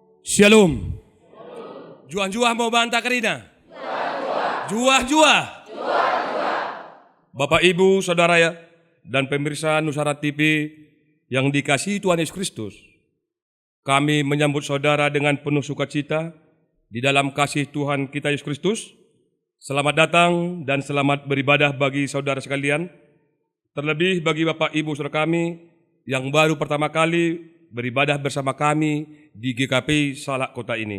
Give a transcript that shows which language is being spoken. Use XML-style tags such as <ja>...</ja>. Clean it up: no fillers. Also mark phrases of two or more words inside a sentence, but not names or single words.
<btx>Shalom. Juah-juah mau bantah kerina? Juah-juah.</btx> <id>Bapak, Ibu, Saudara ya, dan pemirsa Nusantara TV yang dikasihi Tuhan Yesus Kristus, kami menyambut saudara dengan penuh sukacita di dalam kasih Tuhan kita Yesus Kristus. Selamat datang dan selamat beribadah bagi saudara sekalian, terlebih bagi Bapak, Ibu, Saudara kami yang baru pertama kali beribadah bersama kami di GKP Salak Kota ini.</id>